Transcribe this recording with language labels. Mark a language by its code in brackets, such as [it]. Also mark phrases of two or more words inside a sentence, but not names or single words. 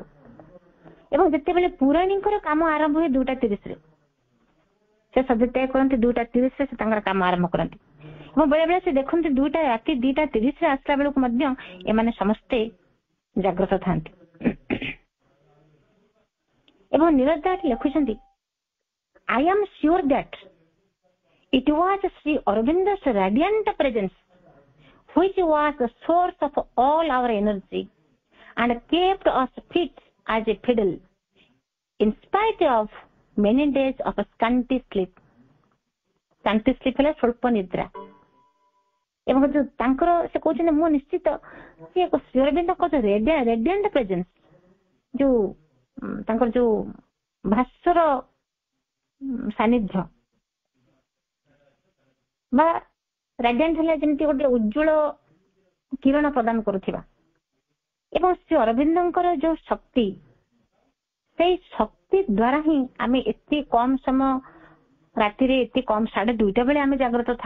[or] ଏବଂ ଯେତେବେଳେ ପୁରାଣୀଙ୍କର କାମ ଆରମ୍ଭ ହୁଏ 2:30 ସେ ସଦତ୍ୟାଗ କରନ୍ତି, 2:30 ସେ ତାଙ୍କର କାମ ଆରମ୍ଭ କରନ୍ତି। ଏବଂ ବେଳେ ବେଳେ ସେ ଦେଖନ୍ତି ରାତି 2:30 ଆସିଲା ବେଳକୁ ମଧ୍ୟ ଏମାନେ ସମସ୍ତେ ଜାଗ୍ରତ ଥାନ୍ତି। ଏବଂ ନିରୋଧା ଲେଖୁଛନ୍ତି, [en] I am sure that it was Sri Aurobindo's radiant presence which was the source of all our energy and kept us fit as a fiddle in spite of many days of scanty sleep। scanty sleep [or] ହେଲେ ସ୍ୱଳ୍ପ ନିଦ୍ରା। ଏବଂ ଯୋଉ ତାଙ୍କର ସେ କହୁଛନ୍ତି ମୁଁ ନିଶ୍ଚିତ ସେ ଶ୍ରୀଅରବିନ୍ଦଙ୍କ ଯୋଉ [en] radiant presence, [or] ଯୋଉ ତାଙ୍କର ଯୋଉ ଭାସ୍ୱର ସାନ୍ନିଧ୍ୟ ବା ରାଡିଆଣ୍ଟ ହେଲେ ଯେମିତି ଗୋଟେ ଉଜ୍ଜଳ କିରଣ ପ୍ରଦାନ କରୁଥିବା, ଏବଂ ଶ୍ରୀଅରବିନ୍ଦଙ୍କର ଯୋଉ ଶକ୍ତି, ସେଇ ଶକ୍ତି ଦ୍ୱାରା ହିଁ ଆମେ ଏତେ କମ ସମୟ ରାତିରେ, ଏତେ କମ 2:30 ବେଳେ ଆମେ ଜାଗ୍ରତ ଥାଉ।